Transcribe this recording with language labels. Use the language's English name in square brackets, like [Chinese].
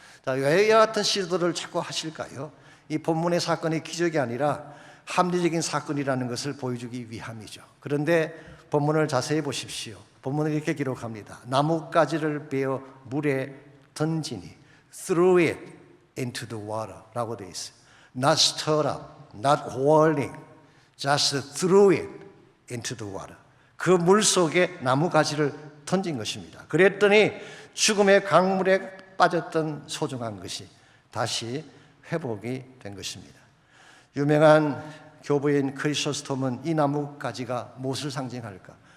[Korean] 자, 왜 이와 같은 시도를 자꾸 하실까요? 이 본문의 사건이 기적이 아니라 합리적인 사건이라는 것을 보여주기 위함이죠. 그런데 본문을 자세히 보십시오. 본문을 이렇게 기록합니다. 나뭇가지를 베어 물에 던지니 [English] threw it into the water [Korean] 라고 되어 있어요. [English] Not stirred up, not whirling, just threw it into the water. [Korean] 그 물 속에 나뭇가지를 던진 것입니다. 그랬더니 죽음의 강물에 빠졌던 소중한 것이 다시 회복이 된 것입니다. 유명한 교부인 크리소스톰은 이 나뭇가지가 무엇을 상징할까?